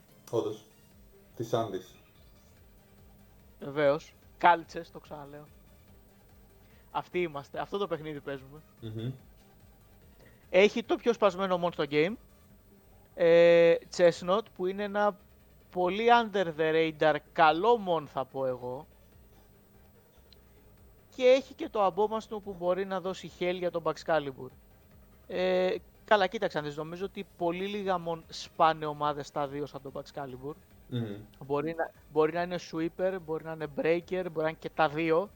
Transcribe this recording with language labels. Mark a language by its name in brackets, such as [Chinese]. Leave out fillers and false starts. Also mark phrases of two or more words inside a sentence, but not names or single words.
[Greek] Όντως, της Άντης. Βεβαίως, κάλτσες, το ξαναλέω. Αυτοί είμαστε, αυτό το παιχνίδι παίζουμε. Έχει το πιο σπασμένο μόνο στο game. Chestnut, που είναι ένα πολύ [English] under the radar, [Greek] καλό mon θα πω εγώ. Και έχει και το αμπόμαστο που μπορεί να δώσει hell για τον Excalibur. Καλά, κοίταξαν, νομίζω ότι πολύ λίγα mon σπάνε ομάδες στα δύο σαν τον Excalibur. Μπορεί να είναι sweeper, μπορεί να είναι breaker, μπορεί να είναι και τα δύο.